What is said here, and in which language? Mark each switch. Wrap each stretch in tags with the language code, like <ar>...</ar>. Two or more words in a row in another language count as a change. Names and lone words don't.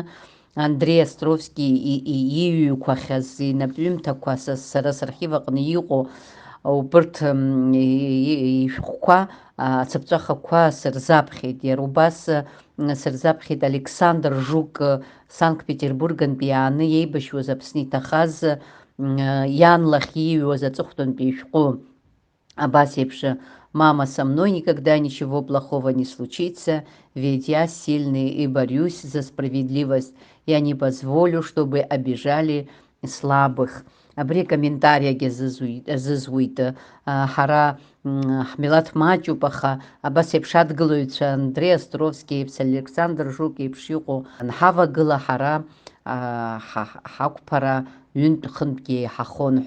<ab>Андрей Островски иҩқәахьаз инапҩымҭақәа сара сархив аҟны иҟоу убарҭ ишәҟәқәа ацыԥҵәахақәа сырзаԥхьеит. Иара убас сырзаԥхьеит Александр Жук, Санкт-Петербургантәи иааны иеибашьуаз Аԥсны иҭахаз иан лахь ииҩуаз аҵыхәтәантәи ишәҟәы абас еиԥш:</ab> <ru>«Мама, со мной никогда ничего плохого не случится, ведь я сильный и борюсь за справедливость. Я не позволю, чтобы обижали слабых».</ru> <ab>Абри комментариагьы азызуит ҳара ҳмилаҭ маҷуп, аха абас еиԥш адгылаҩцәа Андреи Островски еиԥш, Александр Жук еиԥш иҟоу анҳавагыла ҳара ҳақәԥара ҩынтә хынтәгьы еиҳахон ҳәа.</ab>